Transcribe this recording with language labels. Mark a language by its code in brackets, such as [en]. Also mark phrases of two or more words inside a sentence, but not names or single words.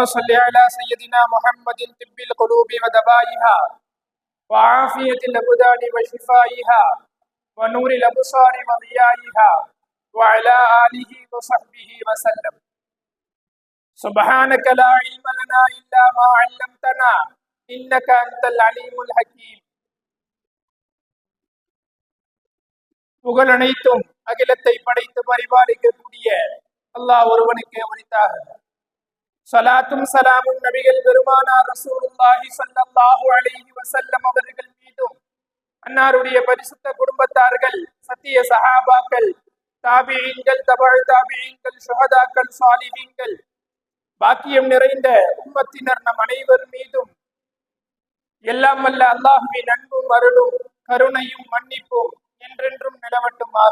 [ar] صل على سيدنا محمد طب القلوب ودوائها وعافية الأبدان وشفائها ونور الأبصار وضيائها وعلى آله وصحبه وسلم سبحانك لا علم لنا إلا ما علمتنا إنك أنت العليم الحكيم [ta] புகழ் அனைத்தும் அகிலத்தை படைத்து பரிபாலிக்கக்கூடிய அல்லாஹ் ஒருவனுக்கே உரித்தாக. ஸலாத்தும் ஸலாமும் நபிகள் பெருமானார் ரசூலுல்லாஹி [ar] صلى الله عليه وسلم [ta] அவர்கள் மீதும் அன்னாருடைய பரிசுத்த குடும்பத்தார்கள், சத்திய சஹாபாக்கள், தாபிஈன்கள், தபஉ தாபிஈன்கள், ஷுஹதாக்கள், சாலிஹீன்கள், பாக்கியம் நிறைந்த உம்மத்தினர் நம் அனைவர் மீதும் எல்லாம் வல்ல அல்லாஹுவின் அன்பும் அருளும் கருணையும் மன்னிப்பும் என்றென்றும் நிலவட்டுமாக.